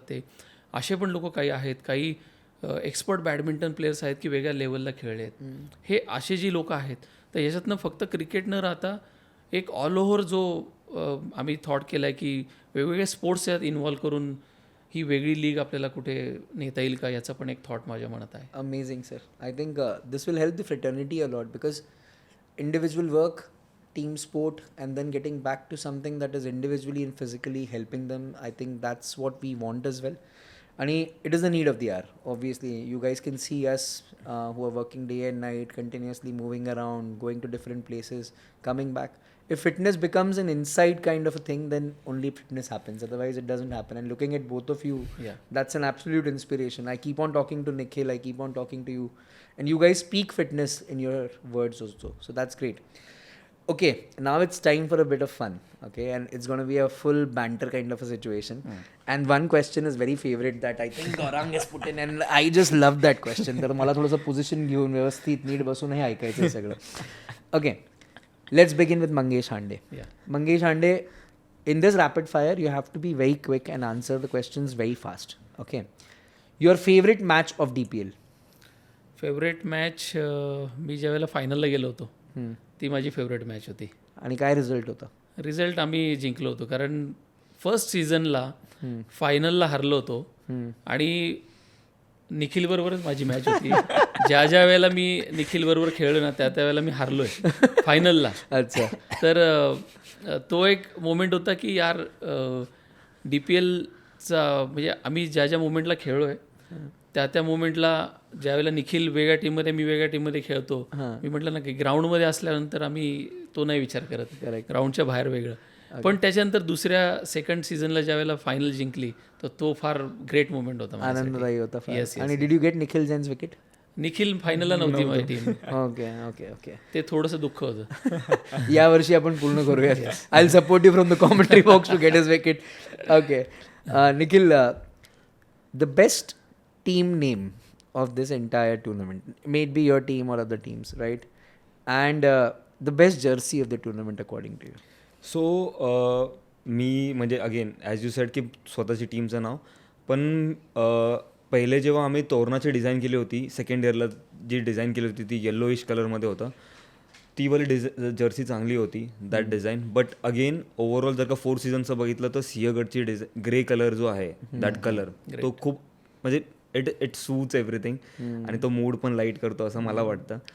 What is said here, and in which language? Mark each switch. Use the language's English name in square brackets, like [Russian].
[Marathi] ते असे पण लोक काही आहेत. काही एक्सपर्ट बॅडमिंटन प्लेयर्स आहेत की वेगळ्या लेवलला खेळले आहेत. हे असे जी लोक आहेत तर याच्यातनं फक्त क्रिकेट न राहता [English] एक all over [Marathi] जो आम्ही थॉट केला आहे की वेगवेगळे स्पोर्ट्स यात इन्व्हॉल्व करून ही वेगळी लीग आपल्याला कुठे नेता येईल का याचा पण एक थॉट माझ्या मनात आहे. [English] Amazing sir. I think this will help the fraternity a lot because individual work, team sport, and then getting back to something that is individually and physically helping them, I think that's what we want as well. And it is the need of the hour. Obviously, you guys can see us who are working day and night, continuously moving around, going to different places, coming back. If fitness becomes an inside kind of a thing, then only fitness happens. Otherwise, it doesn't happen. And looking at both of you, that's an absolute inspiration. I keep on talking to Nikhil, I keep on talking to you. And you guys speak fitness in your words also. So that's great. Okay, now it's time for a bit of fun. Okay, and it's going to be a full banter kind of a situation. And one question is very favorite that I think Gaurang has put in, and I just love that question. [Marathi] तर मला थोडंसं position घेऊन व्यवस्थित नीट बसून हे ऐकायचं आहे सगळं. [English] Okay, let's begin with Mangesh Hande. Mangesh Hande, in this rapid fire, you have to be very quick and answer the questions very fast. Okay, your favorite match of DPL? Favourite match [Marathi] मी ज्यावेळेला फायनलला गेलो होतो ती माझी favourite match होती. आणि काय result होता? Result आम्ही जिंकलो होतो कारण [English] first सीझनला [Marathi] फायनलला हरलो होतो आणि निखिल बरोबरच माझी मॅच होती. ज्या ज्या वेळेला मी निखिल बरोबर खेळलो ना त्या वेळेला मी हारलोय फायनलला. अच्छा. तर तो एक मोमेंट होता की यार DPLचा म्हणजे आम्ही ज्या ज्या मोमेंटला खेळलोय त्या मोमेंटला ज्यावेळेला निखिल वेगळ्या टीममध्ये मी वेगळ्या टीममध्ये खेळतो, मी म्हटलं ना की ग्राउंडमध्ये असल्यानंतर आम्ही तो नाही विचार करत, ग्राउंडच्या बाहेर वेगळं. पण त्याच्यानंतर दुसऱ्या सेकंड सीझनला ज्यावेळेला फायनल जिंकली तर तो [English] फार great moment [Marathi] होता, आनंददायी होता. [English] आणि did you get Nikhil Jain's wicket? [Marathi] Nikhil फायनलला नव्हती माझी टीम. [English] Okay okay okay. [Marathi] ते थोडंसं दुःख होतं. यावर्षी आपण पूर्ण करूया. [English] I will support you from the commentary box to get his wicket. Okay Nikhil, the best team name of this entire tournament, may it be your team or other teams, right? And the best jersey of the tournament according to you? [Marathi] So मी म्हणजे again [English] as you said [Marathi] की स्वतःची टीमचं नाव, पण पहिले जेव्हा आम्ही तोरणाची design केली होती second इयरला, जी डिझाईन केली होती ती येल्लोइश कलरमध्ये होतं, ती वाली जर्सी चांगली होती [English] That design. But again overall [Marathi] जर का 4 सीझनचं बघितलं तर सिंहगडची ग्रे कलर जो आहे दॅट कलर तो खूप म्हणजे [English] it suits everything [Marathi] आणि तो मूड पण लाईट करतो असं मला वाटतं.